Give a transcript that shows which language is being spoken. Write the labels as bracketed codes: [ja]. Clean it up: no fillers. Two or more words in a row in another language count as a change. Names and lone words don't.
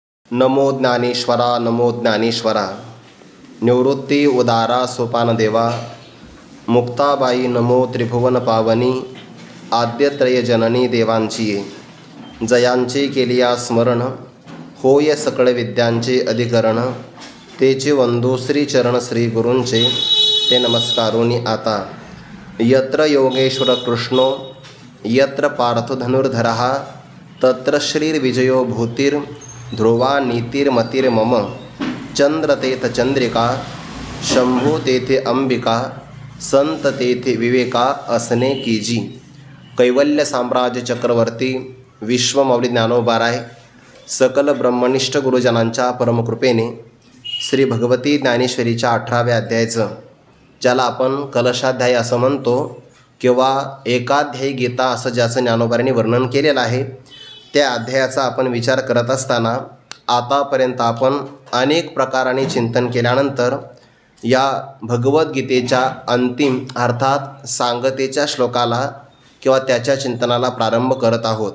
[mr] नमो ज्ञानेश्वरा नमो ज्ञानेश्वरा। निवृत्ती उदारा सोपान देवा। मुक्ताबाई नमो त्रिभुवन पावनी। आद्यत्रय जननी देवांची जयांचे केलिया स्मरण। होय सकळ विद्यांचे अधिकरण। तेचे वंदू श्री चरण श्री गुरूंचे ते नमस्कारोनी आता। [sa] यत्र योगेश्वर कृष्णो यत्र पार्थो धनुर्धरः तत्र श्रीर्विजयो भूतिर् ध्रुवा नीतिर्मतिर्मम। [mr] चंद्र तेथ चंद्रिका शंभू तेथे अंबिका। संत तेथे विवेका असने कीजी। कैवल्य साम्राज्य चक्रवर्ती विश्वमौली ज्ञानोबाराय सकल ब्रह्मनिष्ठ गुरुजनांच्या परमकृपेने श्री भगवती ज्ञानेश्वरीच्या 18व्या अध्यायाचं, ज्याला आपण कलशाध्याय असं म्हणतो किंवा एकाध्यायी गीता असं ज्याचं ज्ञानोबारांनी वर्णन केलेलं आहे, त्या अध्यायाचा आपण विचार करत असताना आतापर्यंत आपण अनेक प्रकाराने चिंतन केल्यानंतर या भगवद्गीतेच्या अंतिम अर्थात सांगतेच्या श्लोकाला किंवा त्याच्या चिंतनाला प्रारंभ करत आहोत।